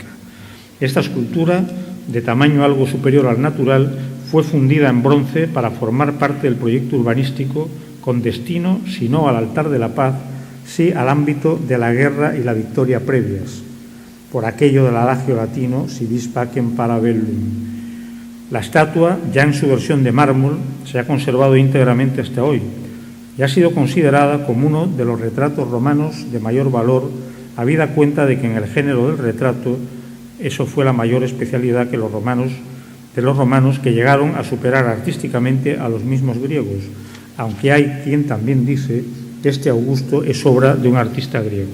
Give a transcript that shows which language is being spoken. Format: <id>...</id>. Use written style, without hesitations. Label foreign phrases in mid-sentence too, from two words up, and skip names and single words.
<es>Esta escultura, de tamaño algo superior al natural, fue fundida en bronce para formar parte del proyecto urbanístico con destino, si no al altar de la paz, sí al ámbito de la guerra y la victoria previas. por aquello del adagio latino</es> <la>si vis pacem para bellum.</la> <es>La estatua, ya en su versión de mármol, se ha conservado íntegramente hasta hoy y ha sido considerada como uno de los retratos romanos de mayor valor, habida cuenta de que en el género del retrato eso fue la mayor especialidad de los romanos que llegaron a superar artísticamente a los mismos griegos, aunque hay quien también dice que este Augusto es obra de un artista griego.</es>